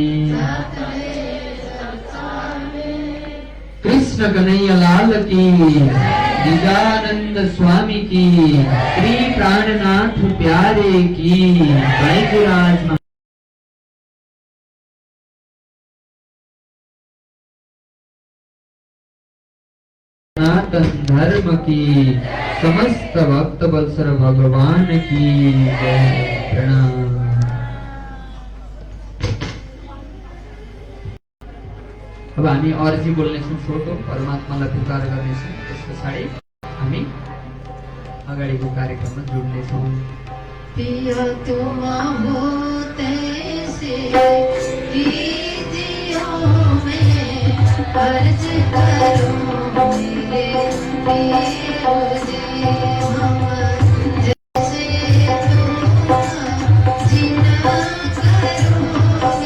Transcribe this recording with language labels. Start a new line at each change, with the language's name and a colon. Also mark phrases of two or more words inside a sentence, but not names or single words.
Hindi: कृष्ण कन्हैया लाल की, निजानंद स्वामी की, श्री प्राणनाथ प्यारे की, बैजराज सनातन धर्म की, समस्त भक्त वत्सल भगवान की जय। प्रणाम।
Nepali: अब हामी अर्जी बोल्नेछौँ, छोटो परमात्मालाई पुकार गर्नेछौँ, त्यस पछाडि हामी अगाडिको कार्यक्रममा जुड्नेछौँ।
Hindi: पिया तुम होते से कीजियो मैं अर्ज करूं मेरे पियो जी, हम जैसे तुम जिना करो